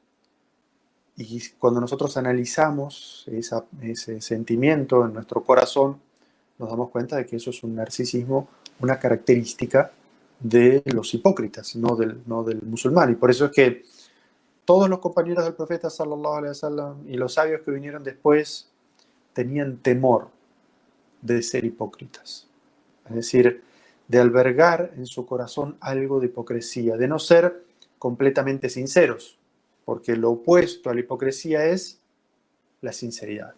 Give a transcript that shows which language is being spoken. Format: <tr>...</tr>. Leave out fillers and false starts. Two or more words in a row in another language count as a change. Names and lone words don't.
<es>Y cuando nosotros analizamos ese sentimiento en nuestro corazón, nos damos cuenta de que eso es un narcisismo, una característica de los hipócritas, no del musulmán. Y por eso es que todos los compañeros del profeta</es> <ar>صلى الله عليه وسلم</ar> <es>y los sabios que vinieron después tenían temor de ser hipócritas. Es decir, de albergar en su corazón algo de hipocresía, de no ser completamente sinceros, porque lo opuesto a la hipocresía es la sinceridad.</es>